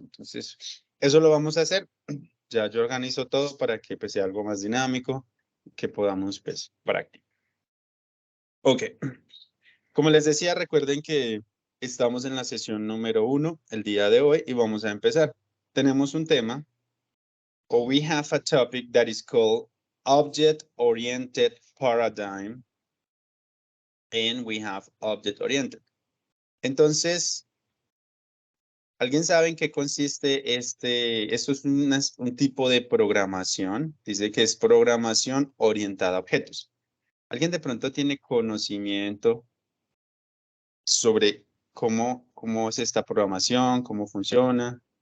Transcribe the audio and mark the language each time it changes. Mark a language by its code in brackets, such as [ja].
[es] Entonces, eso lo vamos a hacer. Ya yo organizo todo para que pues, sea algo más dinámico, que podamos pues practicar. Ok. Como les decía, recuerden que estamos en la sesión número 1 el día de hoy y vamos a empezar. Tenemos un tema, [en] or we have a topic that is called object-oriented paradigm, and we have object-oriented. [es] Entonces, ¿alguien sabe en qué consiste esto es un tipo de programación, dice que es programación orientada a objetos. ¿Alguien de pronto tiene conocimiento sobre cómo es esta programación, cómo funciona?